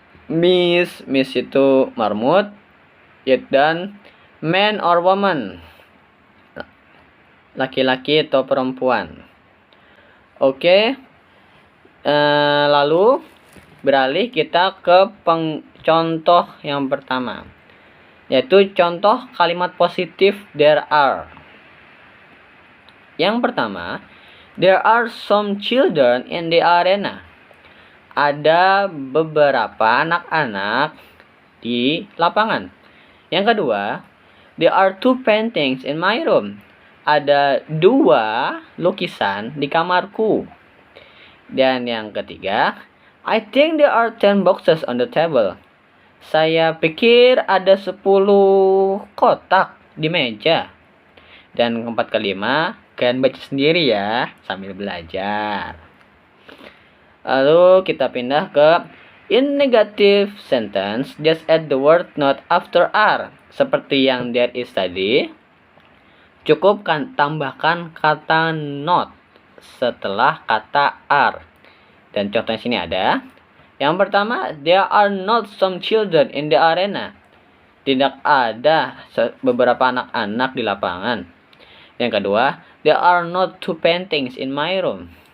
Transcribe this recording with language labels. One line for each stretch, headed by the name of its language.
Indonesian: Miss itu marmut. Dan
English: man or woman,
Indonesian: laki-laki atau perempuan. Oke. Lalu beralih kita ke contoh yang pertama, yaitu contoh kalimat positif there are. Yang pertama,
English: there are some children in the arena.
Indonesian: Ada beberapa anak-anak di lapangan. Yang kedua,
English: there are two paintings in my room.
Indonesian: Ada 2 lukisan di kamarku. Dan yang ketiga,
English: I think there are 10 boxes on the table.
Indonesian: Saya pikir ada 10 kotak di meja. Dan keempat kelima, kalian baca sendiri ya sambil belajar. Lalu kita pindah ke
English: in negative sentence, just add the word not after are.
Indonesian: Seperti yang there is tadi, cukup tambahkan kata not setelah kata are. Dan contohnya sini ada. Yang pertama,
English: there are not some children in the arena.
Indonesian: Tidak ada beberapa anak-anak di lapangan. Yang kedua,
English: there are not 2 paintings in my room.